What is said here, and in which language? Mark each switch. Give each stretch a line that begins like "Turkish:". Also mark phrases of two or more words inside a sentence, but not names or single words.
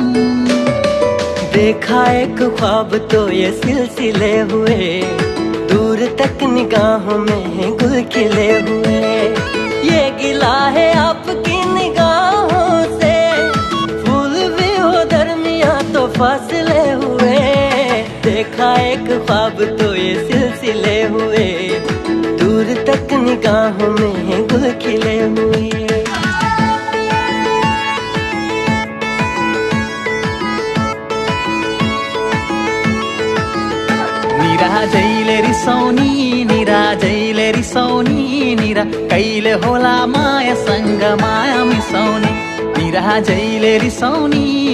Hindi: देखा एक ख्वाब तो ये सिलसिले हुए दूर तक निगाहों में गुल खिले हुए ये गिला है आपकी निगाहों से फूल भी हो दरमिया तो फासले हुए देखा एक ख्वाब तो ये सिलसिले हुए दूर तक निगाहों में गुल खिले हुए
Nepali: निराजैले रिसाउने निरा कहिले होला मायासँग माया मिसाउने निराजैले रिसाउने